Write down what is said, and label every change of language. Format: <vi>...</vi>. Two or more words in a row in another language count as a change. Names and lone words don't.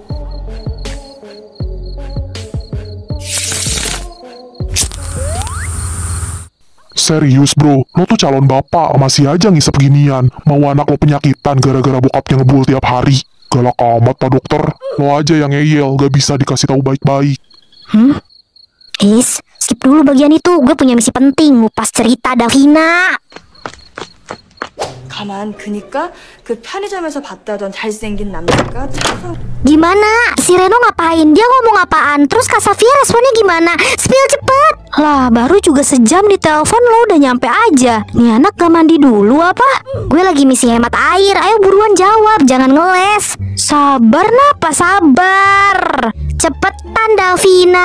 <id>Serius bro, lo tuh calon bapak, masih aja ngisep ginian. Mau anak lo penyakitan gara-gara bokapnya ngebul tiap hari. Galak amat pak dokter. Lo aja yang ngeyel, gak bisa dikasih tahu baik-baik. Skip dulu bagian itu. Gue punya misi penting. Ngupas cerita Davina.</id> <ko>가만 그니까 그 편의점에서 봤다던 잘생긴 남자가 차서</ko> <id>Gimana? Si Reno ngapain? Dia ngomong apaan? Terus Kak Xavier responnya gimana? Spill cepet. Lah baru juga sejam di telepon lo udah nyampe aja. Nih anak gak mandi dulu apa? Gue lagi misi hemat air. Ayo buruan jawab, jangan ngeles. Sabar napa sabar. Cepetan Davina.</id>